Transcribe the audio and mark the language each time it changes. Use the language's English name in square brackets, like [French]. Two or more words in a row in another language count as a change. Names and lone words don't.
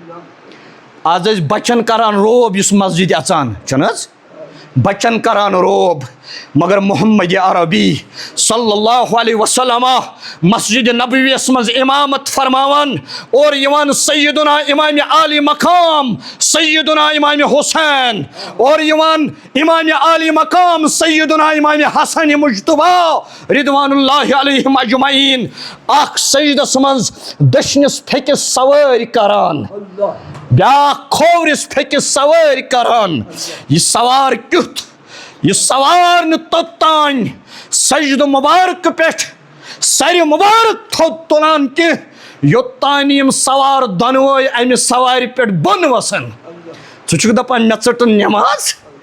[Kashmiri] آز ٲسۍ بچن کران روب یُس مسجد اژان چھُنہٕ حظ بچن کران روب مگر محمد عربی [Arabic] صلی اللہ علیہ وسلم [Kashmiri] مسجد نبویس منٛز امامت فرماوان اور یِوان سیدنا امام عالی مقام سیدنا امام حسین اور یِوان امام عالی مقام سیدنا امام حسن مجتبیٰ [Arabic] رضوان اللہ علیہم اجمعین [Kashmiri] اکھ سجدس منٛز دٔچھنِس پھیٚکِس سوٲرۍ کران بیاکھ کھوورِس پھیٚکِس سوٲرۍ کران یہِ سوار کیُتھ یہ سوار نہ توٚتانۍ سجدٕ مبارک پٮ۪ٹھ سرِ مبارک تھوٚد تُلان کینٛہہ یوٚتانۍ یِم سوار دۄنوَے امہِ سوارِ پٮ۪ٹھ بۄن وسن ژٕ چھُکھ دپان مےٚ ژٔٹٕن نٮ۪ماز